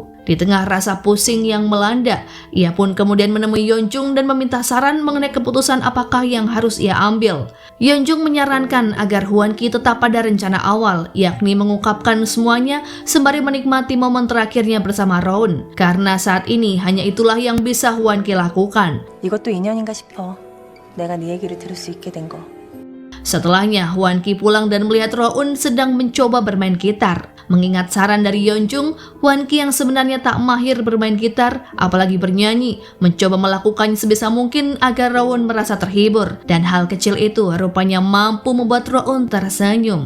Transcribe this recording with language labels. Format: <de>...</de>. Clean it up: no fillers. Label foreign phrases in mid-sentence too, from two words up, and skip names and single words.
<id>Di tengah rasa pusing yang melanda, ia pun kemudian menemui Yeonjung dan meminta saran mengenai keputusan apakah yang harus ia ambil. Yeonjung menyarankan agar Hwan Ki tetap pada rencana awal, yakni mengungkapkan semuanya sembari menikmati momen terakhirnya bersama Rowoon. Karena saat ini hanya itulah yang bisa Hwan Ki lakukan.</id> <ko>이것도 인연인가 싶어. 내가 네 얘기를 들을 수 있게 된 거.</ko> <id>Setelahnya, Hwan Ki pulang dan melihat Rowoon sedang mencoba bermain gitar. Mengingat saran dari Yeonjung, Hwan Ki yang sebenarnya tak mahir bermain gitar, apalagi bernyanyi, mencoba melakukannya sebisa mungkin agar Rowoon merasa terhibur. Dan hal kecil itu rupanya mampu membuat Rowoon tersenyum.</id>